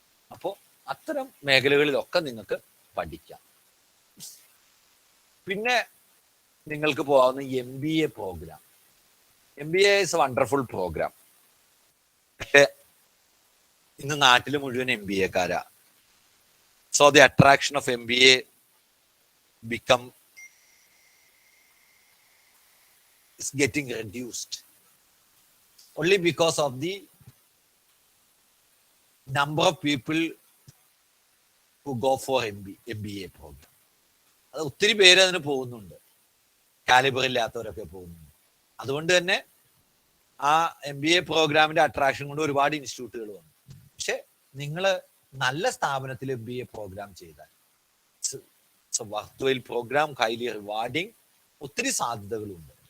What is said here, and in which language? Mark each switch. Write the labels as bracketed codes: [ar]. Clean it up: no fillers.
[ml] അപ്പോൾ അത്തരം മേഖലകളിലൊക്കെ നിങ്ങൾക്ക് പഠിക്കാം. പിന്നെ നിങ്ങൾക്ക് പോകാവുന്ന MBA programme. [en] MBA is a wonderful programme. [ml] പക്ഷെ ഇന്ന് നാട്ടിൽ മുഴുവൻ MBA-കാരാ. [en] So the attraction of MBA become is getting reduced only because of the number of people who go for MBA program. [ml] അത് ഒത്തിരി പേര് അതിന് പോകുന്നുണ്ട്, കാലിബർ ഇല്ലാത്തവരൊക്കെ പോകുന്നുണ്ട്. അതുകൊണ്ട് തന്നെ ആ MBA പ്രോഗ്രാമിന്റെ അട്രാക്ഷൻ കൊണ്ട് ഒരുപാട് ഇൻസ്റ്റിറ്റ്യൂട്ടുകൾ വന്നു. പക്ഷെ നിങ്ങൾ നല്ല സ്ഥാപനത്തിൽ MBA പ്രോഗ്രാം ചെയ്താൽ [en] virtual programme, highly rewarding, [ml] ഒത്തിരി സാധ്യതകളുണ്ട്.